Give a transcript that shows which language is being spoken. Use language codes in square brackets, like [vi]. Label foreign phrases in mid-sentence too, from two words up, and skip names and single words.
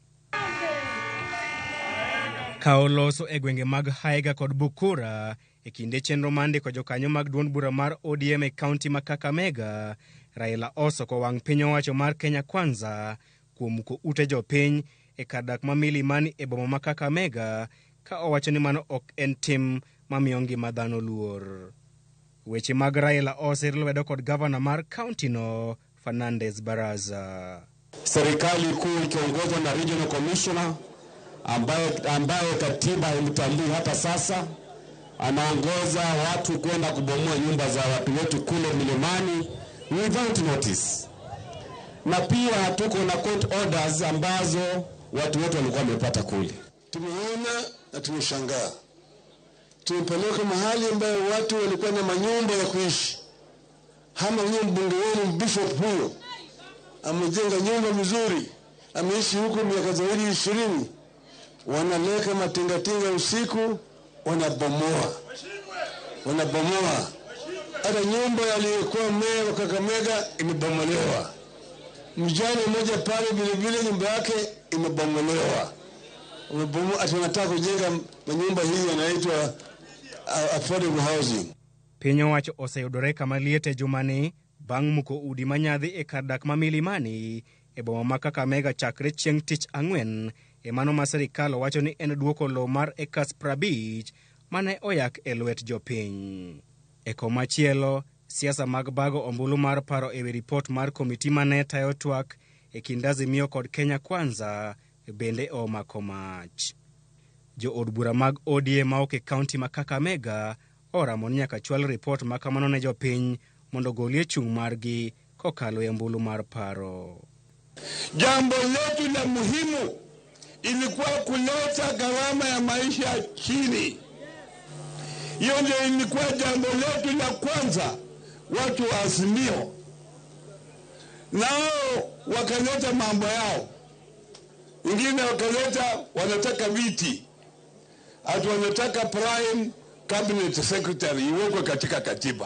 [luo] Kaoloso e gwenge mag Haiga kod Bukura E kinde chenro mandiko jokanyo mag duond bura mar ODM e kaunti ma Kakamega, Raila osoko wang' piny owacho mar Kenya Kwanza kuom muko ute jopiny e kar dak ma Milimani e boma ma Kakamega, ka owacho ni mano ok en tim mamiyo ngima dhano luor. Weche mag Raila osir lwedo kod gavana mar kaunti no, Fernandez Baraza. [sw] Serikali kuu ikiongozwa na [en] regional commissioner [sw] ambaye katiba imtalii hata sasa, anaongoza watu kwenda kubomoa nyumba za watu wetu kule Milimani [en] without notice. [sw] Na pia tuko na court orders ambazo watu wetu walikuwa wamepata kule. Tumeona na tumeshangaa. Tumepeleka mahali ambayo watu walikuwa na manyumba ya kuishi. Hama mbunge wenu Bishop huyo amejenga nyumba mzuri, ameishi huko miaka zaidi 20. Wanaleka matingatinga usiku, wanabomoa. Hata nyumba aliyokuwa meya wa Kakamega imebomolewa. Mjane mmoja pale vile nyumba yake imebomolewa. Wanataka kujenga nyumba hii yanaitwa [en] affordable housing. [luo] Piny owacho oseyudore kama liete jumani bang' muko udi manyadhi e kar dak ma Milimani e boma ma Kakamega chakre chieng' tich ang'wen, e mano ma sirikal owacho ni en duoko lo mar ekas 50 mane oyak e lwet jopiny. E komachielo, siasa mag bago ombulu mar paro e wi ripot mar komiti mane tayo twak e kind Azimio kod Kenya Kwanza bende omako mach. Jo od bura mag ODM ma e kaunti ma Kakamega oramo ni nyaka chwal ripot ma kamano ne jopiny mondo golie chung' margi kokalo e ombulu mar paro. [sw] Jambo letu la muhimu ilikuwa kuleta gharama ya maisha chini. Hiyo ndio ilikuwa jambo letu la kwanza. Watu wa Azimio nao wakaleta mambo yao, wengine wakaleta wanataka viti, hatu wanataka [en] prime cabinet secretary [sw] iwekwe katika katiba.